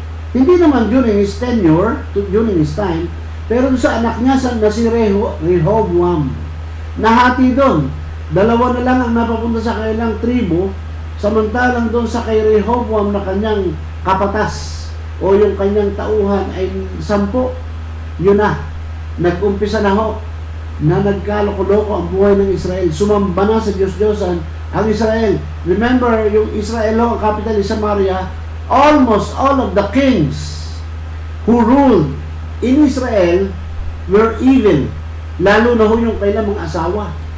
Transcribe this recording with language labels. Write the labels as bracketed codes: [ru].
[tl] Hindi naman [en] during his tenure, during his time, [tl] pero sa anak niya na si Rehoboam, nahati doon. Dalawa na lang ang napapunta sa kanilang tribo, samantalang doon sa kay Rehoboam na kanyang kapatas o yung kanyang tauhan ay 10. Yun na, nag-umpisa na ho na nagkaloko-loko ang buhay ng Israel. Sumamba na sa Diyos-Diyosan ang Israel. Remember, yung Israel, ang capital is Samaria. [en] Almost all of the kings who ruled in Israel were evil. [tl] Lalo na ho yung kailang mga asawa.